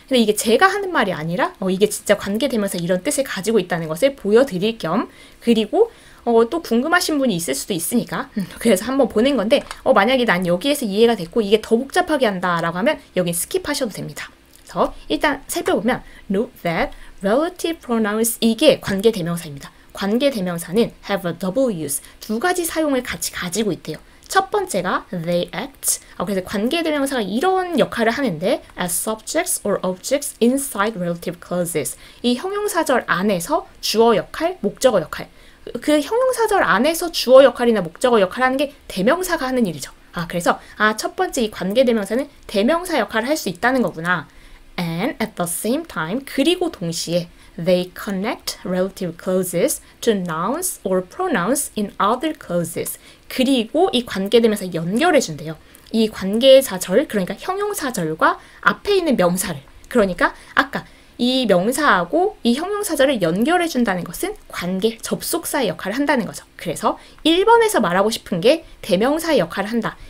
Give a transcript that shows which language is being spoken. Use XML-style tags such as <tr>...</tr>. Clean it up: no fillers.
<ko>근데 이게 제가 하는 말이 아니라 이게 진짜 관계 대명사 이런 뜻을 가지고 있다는 것을 보여드릴 겸, 그리고 또 궁금하신 분이 있을 수도 있으니까 그래서 한번 보낸 건데 만약에 난 여기에서 이해가 됐고 이게 더 복잡하게 한다 라고 하면 여긴 스킵하셔도 됩니다. 그래서 일단 살펴보면</ko> <en>note that relative pronouns</en> <ko>이게 관계 대명사입니다. 관계 대명사는</ko> <en>have a double use</en> <ko>두 가지 사용을 같이 가지고 있대요. 첫 번째가</ko> <en>they act.</en> <ko>그래서 관계 대명사가 이런 역할을 하는데</ko> <en>as subjects or objects inside relative clauses.</en> <ko>이 형용사절 안에서 주어 역할, 목적어 역할. 그 형용사절 안에서 주어 역할이나 목적어 역할을 하는 게 대명사가 하는 일이죠. 그래서 첫 번째 이 관계 대명사는 대명사 역할을 할 수 있다는 거구나.</ko> <en>And at the same time,</en> <ko>그리고 동시에</ko> <en>they connect relative clauses to nouns or pronouns in other clauses.</en> <ko>그리고 이 관계 대명사 연결해 준대요. 이 관계사절, 그러니까 형용사절과 앞에 있는 명사를, 그러니까 아까 이 명사하고 이 형용사절을 연결해 준다는 것은 관계, 접속사의 역할을 한다는 거죠. 그래서 1번에서 말하고 싶은 게 대명사의 역할을 한다.</ko>